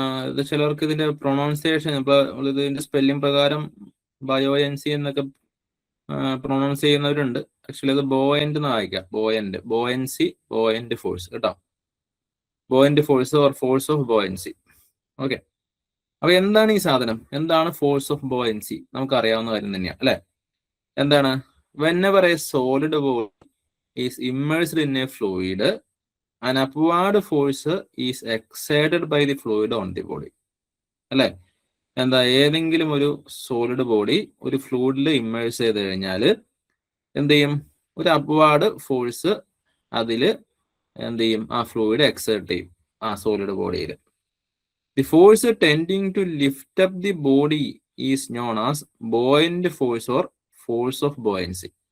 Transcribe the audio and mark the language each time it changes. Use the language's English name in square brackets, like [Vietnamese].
[Malayalam] ഇത് ചിലർക്ക് ഇതിന്റെ പ്രൊണൗൺസിയേഷൻ, ഇപ്പൊ ഇതിന്റെ സ്പെല്ലിംഗ് പ്രകാരം ബയോയൻസി എന്നൊക്കെ പ്രൊണൗൺസ് ചെയ്യുന്നവരുണ്ട്. ആക്ച്വലി അത് ബോയന്റ് എന്ന് വായിക്കാം. ബോയൻസി, ബോയന്റ് ഫോഴ്സ് കേട്ടോ. [English] Buoyant force or force of buoyancy. [Malayalam] Okay, അപ്പൊ എന്താണ് ഈ സാധനം? എന്താണ് ഫോഴ്സ് ഓഫ് ബോയൻസി? നമുക്ക് അറിയാവുന്ന കാര്യം തന്നെയാണ് അല്ലെ. എന്താണ്? [English] whenever a solid body is immersed in a fluid, an upward force is exerted by the fluid on the body. [Malayalam] അല്ലെ, എന്താ, ഏതെങ്കിലും ഒരു സോളിഡ് ബോഡി ഒരു ഫ്ലൂയിഡിൽ ഇമ്മേഴ്സ് ചെയ്ത് കഴിഞ്ഞാൽ എന്ത് ചെയ്യും? ഒരു അപ്വാർഡ് ഫോഴ്സ് അതില് എന്ത് ചെയ്യും? ആ ഫ്ലൂയിഡ് എക്സേർട്ട് ചെയ്യും ആ സോളിഡ് ബോഡിയിൽ. [English] The force tending to lift up the body is known as buoyant force or force of buoyancy.